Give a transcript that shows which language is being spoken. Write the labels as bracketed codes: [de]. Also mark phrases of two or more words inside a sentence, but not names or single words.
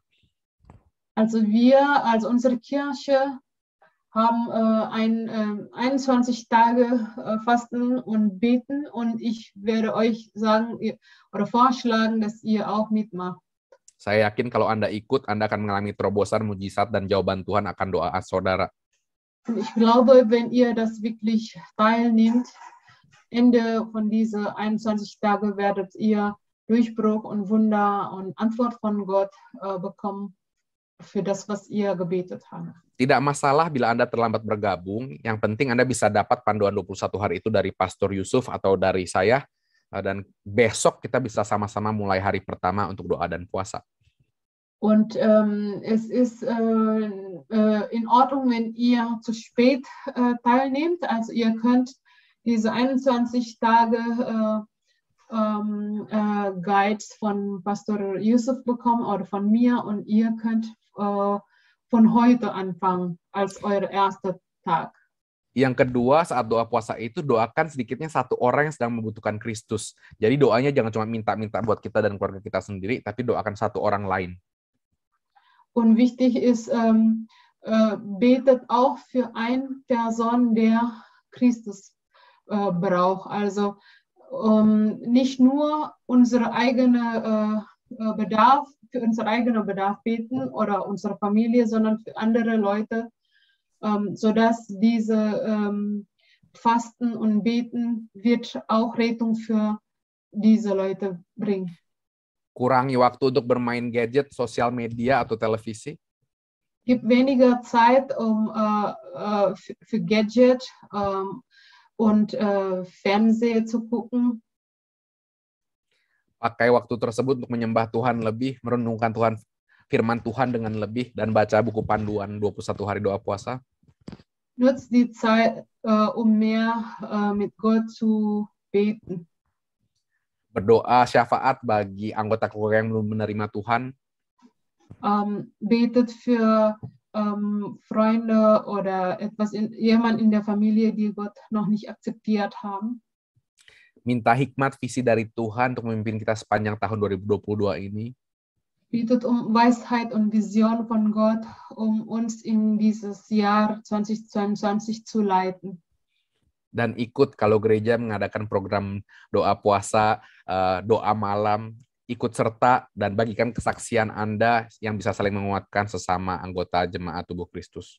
[de] Also wir, also unsere Kirche, haben 21 Tage Fasten und Beten und ich werde euch sagen oder vorschlagen, dass ihr auch mitmacht. [id] Saya yakin kalau Anda ikut, Anda akan mengalami terobosan, mujizat, dan jawaban Tuhan akan doa saudara. [de] Und ich glaube, wenn ihr das wirklich teilnehmt, Ende von diese 21 Tage werdet ihr Durchbruch und Wunder und Antwort von Gott bekommen für das, was ihr gebetet habt. [id] Tidak masalah bila Anda terlambat bergabung, yang penting Anda bisa dapat panduan 21 hari itu dari Pastor Yusuf atau dari saya, dan besok kita bisa sama-sama mulai hari pertama untuk doa dan puasa. [de] Und es ist in Ordnung, wenn ihr zu spät teilnehmt, also ihr könnt diese 21 Tage Guides von Pastor Yusuf bekommen oder von mir und ihr könnt von heute anfangen als euer erster Tag. [id] Yang kedua, saat doa puasa itu doakan sedikitnya satu orang yang sedang membutuhkan Kristus. Jadi doanya jangan cuma minta-minta buat kita dan keluarga kita sendiri, tapi doakan satu orang lain. [de] Und wichtig ist, betet auch für eine Person, der Christus braucht. Also nicht nur unsere eigene Bedarf, für unseren eigenen Bedarf beten oder unsere Familie, sondern für andere Leute, sodass diese Fasten und Beten wird auch Rettung für diese Leute bringen. [id] Kurangi waktu untuk bermain gadget, sosial media, atau televisi. [de] Gibt weniger Zeit für Gadget und Fernseher zu gucken. [id] Pakai waktu tersebut untuk menyembah Tuhan lebih, merenungkan firman Tuhan dengan lebih, dan baca buku panduan 21 hari doa puasa. [de] Nutzt die Zeit, mehr mit Gott zu beten. [id] Berdoa syafaat bagi anggota keluarga yang belum menerima Tuhan. [de] Betet für Freunde oder jemand in der Familie, die Gott noch nicht akzeptiert haben. [id] Minta hikmat visi dari Tuhan untuk memimpin kita sepanjang tahun 2022 ini. [de] Bittet Weisheit und Vision von Gott, uns in dieses Jahr 2022 zu leiten. [id] Dan ikut kalau gereja mengadakan program doa puasa, doa malam, ikut serta dan bagikan kesaksian Anda yang bisa saling menguatkan sesama anggota jemaat tubuh Kristus.